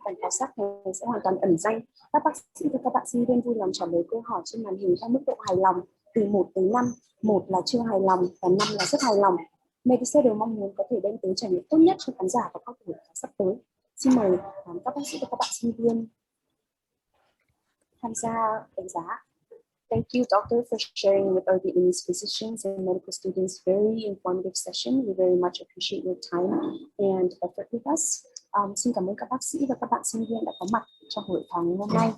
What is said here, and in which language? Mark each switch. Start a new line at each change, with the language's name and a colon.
Vietnamese: Bản khảo sát này sẽ hoàn toàn ẩn danh. Các bác sĩ và các bạn sinh viên vui lòng trả lời câu hỏi trên màn hình theo mức độ hài lòng từ 1 tới 5. 1 là chưa hài lòng và 5 là rất hài lòng. Medisetter mong muốn có thể đem tới trải nghiệm tốt nhất cho khán giả và các buổi khảo sắp tới. Xin mời các bác sĩ và các bạn sinh viên tham gia đánh giá.
English: Thank you, doctor, for sharing with our Vietnamese physicians and medical students very informative session. We very much appreciate your time and effort with us.
Vietnamese: Xin cảm ơn các bác sĩ và các bạn sinh viên đã có mặt trong buổi thảo hôm nay.